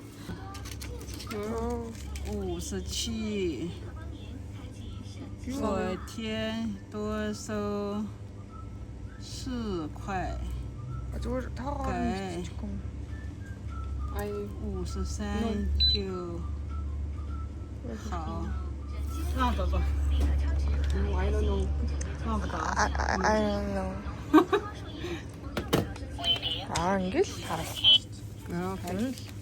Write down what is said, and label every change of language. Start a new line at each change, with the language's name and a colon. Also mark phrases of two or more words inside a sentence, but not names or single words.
Chinese: 57，昨天多收4块，
Mongolian: зүгээр тоогоор
Chinese: 改
Mongolian: биччихгүй.
Chinese: 53 就好。
English: I don't know.
Mongolian: Ингэж харах.